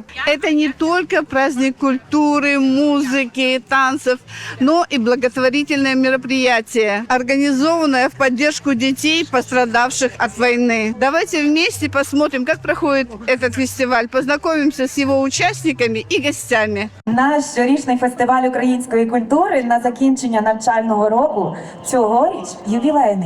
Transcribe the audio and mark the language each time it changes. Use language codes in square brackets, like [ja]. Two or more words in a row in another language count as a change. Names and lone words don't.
[ru] Это не только праздник культуры, музыки, танцев, но и благотворительное мероприятие, организованное в поддержку детей, пострадавших от войны. Давайте вместе посмотрим, как проходит этот фестиваль, познакомимся с его участниками и гостями. [uk] Наш щорічний фестиваль української культури на закінчення навчального року цьогоріч ювілейний.